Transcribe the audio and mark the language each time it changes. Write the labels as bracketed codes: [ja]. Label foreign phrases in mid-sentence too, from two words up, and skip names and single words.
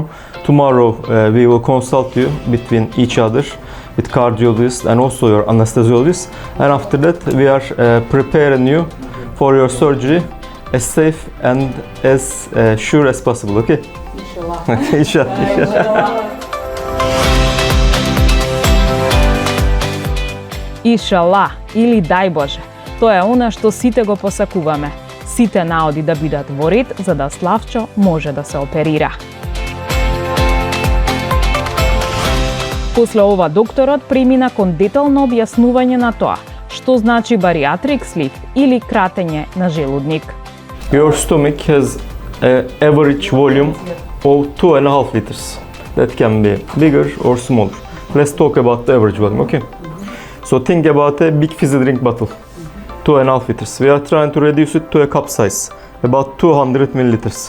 [en] Tomorrow we will consult you between each other with cardiologist and also your anesthesiologist. And after that, we are preparing you for your surgery as safe and as sure as possible. Okay? Inshallah. [mk] Ишала или дај Боже, тоа е она што сите го посакуваме. Сите наоди да бидат во ред за да Славчо може да се оперира. После ова докторот премина кон детално објаснување на тоа што значи [en] bariatric sleeve [mk] или кратење на желудник. [en] Your stomach has an average volume of 2.5 liters. That can be bigger or smaller. Let's talk about the average volume, okay? So think about a big fizzy drink bottle, 2.5 liters. We are trying to reduce it to a cup size, about 200 milliliters.